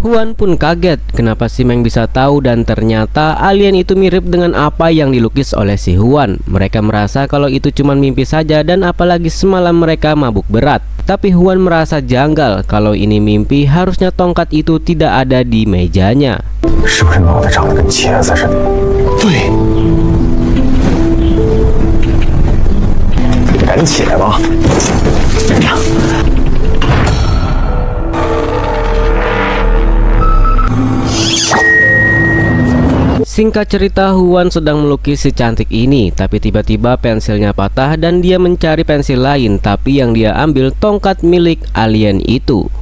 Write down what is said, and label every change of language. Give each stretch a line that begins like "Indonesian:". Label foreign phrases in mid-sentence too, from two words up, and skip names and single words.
Indonesian: Huan pun kaget kenapa si Meng bisa tahu, dan ternyata alien itu mirip dengan apa yang dilukis oleh si Huan. Mereka merasa kalau itu cuma mimpi saja, dan apalagi semalam mereka mabuk berat. Tapi Huan merasa janggal kalau ini mimpi, harusnya tongkat itu tidak ada di mejanya.
Chinese: 是不是脑袋长得跟茄子似的？对。赶紧起来吧！
Indonesian: Singkat cerita, Huan sedang melukis si cantik ini, tapi tiba-tiba pensilnya patah dan dia mencari pensil lain, tapi yang dia ambil tongkat milik alien itu.